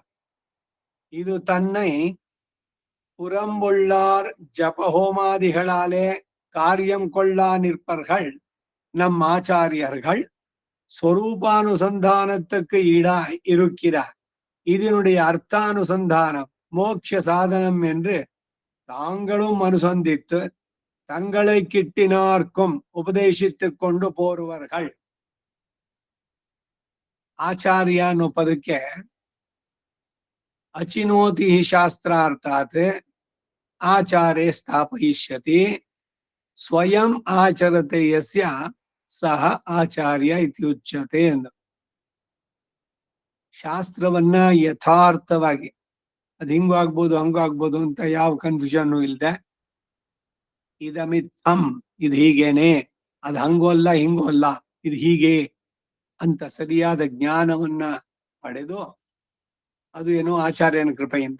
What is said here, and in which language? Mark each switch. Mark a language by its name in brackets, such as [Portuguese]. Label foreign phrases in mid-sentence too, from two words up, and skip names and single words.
[Tamil] இது தன்னை புறம்புள்ளார் ஜபஹோமாதிகளாலே காரியம் கொள்ளா நிற்பர்கள் நம் ஆச்சாரியர்கள் ஸ்வரூபானுசந்தானத்துக்கு ஈடா இருக்கிறார். இதனுடைய அர்த்தானுசந்தானம் மோட்ச சாதனம் என்று தாங்களும் அனுசந்தித்து தங்களை கிட்டினார்க்கும் உபದೇಶಿத்துக் ಕೊಂಡು போರುವர்கள். [Kannada] ಆಚಾರ್ಯ ಅನ್ನೋ ಪದಕ್ಕೆ [Sanskrit] ಅಚಿನೋತಿ ಶಾಸ್ತ್ರಾರ್ಥಾತ್ ಆಚಾರ್ಯ ಸ್ಥಾಪಯಿಷ್ಯತಿ ಸ್ವಯಂ ಆಚರತೆ ಯಸ್ಯ ಸಹ ಆಚಾರ್ಯ ಇತಿ ಉಚ್ಯತೆ ಎಂದು. [Kannada] ಶಾಸ್ತ್ರವನ್ನ ಯಥಾರ್ಥವಾಗಿ ಅದ್ ಹಿಂಗೂ ಆಗ್ಬೋದು ಹಂಗೂ ಆಗ್ಬೋದು ಅಂತ ಯಾವ ಕನ್ಫ್ಯೂಷನ್ ಇಲ್ದೆ, ಇದಮಿತ್ತಂ, ಇದು ಹೀಗೇನೆ, ಅದ್ ಹಂಗೂ ಅಲ್ಲ ಹಿಂಗೂ ಅಲ್ಲ, ಇದು ಹೀಗೆ ಅಂತ ಸರಿಯಾದ ಜ್ಞಾನವನ್ನ ಪಡೆದು, ಅದು ಏನೋ ಆಚಾರ್ಯನ ಕೃಪೆಯಿಂದ.